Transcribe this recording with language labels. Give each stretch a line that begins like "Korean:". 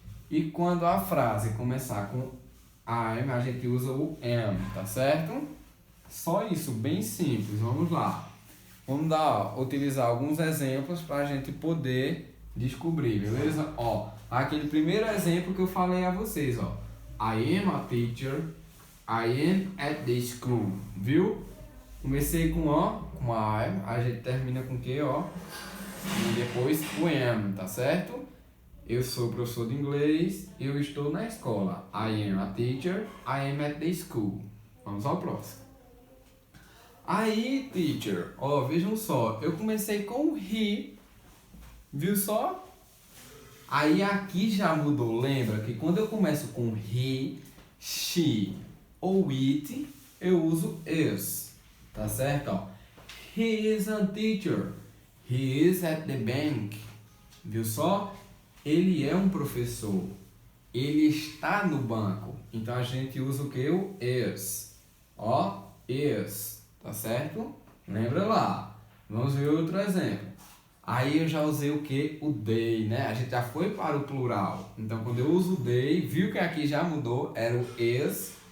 Portuguese: E quando a frase começar com I'm, a gente usa o am, tá certo? Só isso, bem simples. Vamos lá. Vamos utilizar alguns exemplos para a gente poder descobrir, beleza? Ó, aquele primeiro exemplo que eu falei a vocês, ó.
English: I am a teacher, I am at the school,
Portuguese: viu? Comecei com o, com I, a gente termina com que, ó. E depois o am, tá certo? Eu sou professor de inglês, eu estou na escola.
English: I am a teacher, I am at the school.
Portuguese: Vamos ao próximo. Aí, teacher, ó, vejam só, eu comecei com he, viu só? Aí aqui já mudou, lembra que quando eu começo com he, she ou it, eu uso is, tá certo? Ó,
English: he is a teacher, he is at the bank,
Portuguese: viu só? Ele é um professor, ele está no banco, então a gente usa o que? O is, ó, is, tá certo? Lembra lá, vamos ver outro exemplo. Aí eu já usei o que? O they, né? A gente já foi para o plural. Então, quando eu uso o they, viu que aqui já mudou, era o is.